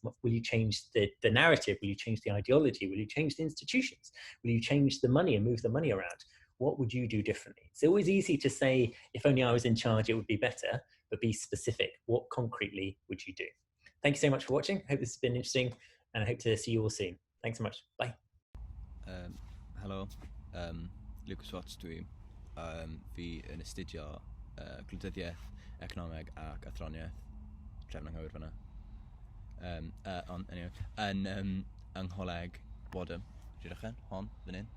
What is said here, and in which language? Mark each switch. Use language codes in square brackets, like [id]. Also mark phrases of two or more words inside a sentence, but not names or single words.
[en] Will you change the narrative? Will you change the ideology? Will you change the institutions? Will you change the money and move the money around? What would you do differently? It's always easy to say, if only I was in charge, it would be better, but be specific. What concretely would you do? Thank you so much for watching. I hope this has been interesting, and I hope to see you all soon. Thanks so much. Bye. [cy] Helo, Lucas Watts dwi. Fi yn astudio Gwleidyddiaeth, Economeg ac Athroniaeth. Trefn anghywir fan'na. Anyway, yng Ngholeg Bodym, Rydych hon, fan hyn.